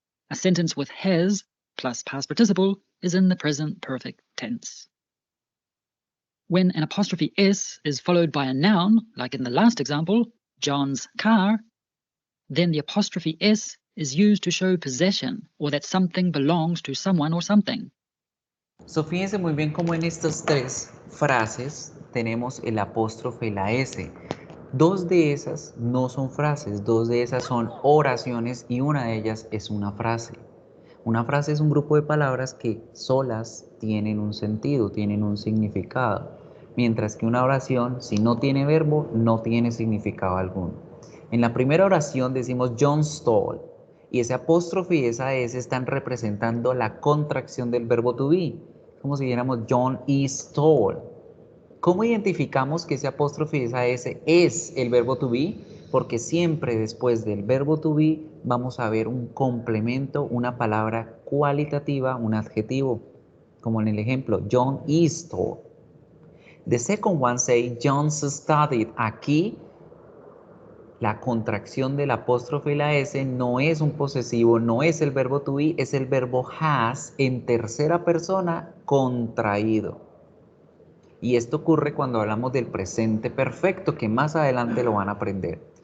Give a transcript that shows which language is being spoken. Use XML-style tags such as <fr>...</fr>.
<en>A sentence with has plus past participle is in the present perfect tense. When an apostrophe S is followed by a noun, like in the last example, John's car, then the apostrophe S is used to show possession or that something belongs to someone or something.</en> <es>So, fíjense muy bien cómo en estas tres frases tenemos el apóstrofe y la S. Dos de esas no son frases, dos de esas son oraciones y una de ellas es una frase. Una frase es un grupo de palabras que solas tienen un sentido, tienen un significado, mientras que una oración, si no tiene verbo, no tiene significado alguno. En la primera oración decimos John's tall, y ese apóstrofe y esa S están representando la contracción del verbo to be, como si dijéramos John is tall. ¿Cómo identificamos que ese apóstrofe y esa S es el verbo to be? Porque siempre después del verbo to be vamos a ver un complemento, una palabra cualitativa, un adjetivo, como en el ejemplo, John is tall.</es> <en>The second one say John's studied.</en> <es>Aquí la contracción del apóstrofe y la S no es un posesivo, no es el verbo to be, es el verbo has en tercera persona contraído. Y esto ocurre cuando hablamos del presente perfecto, que más adelante lo van a aprender.</es>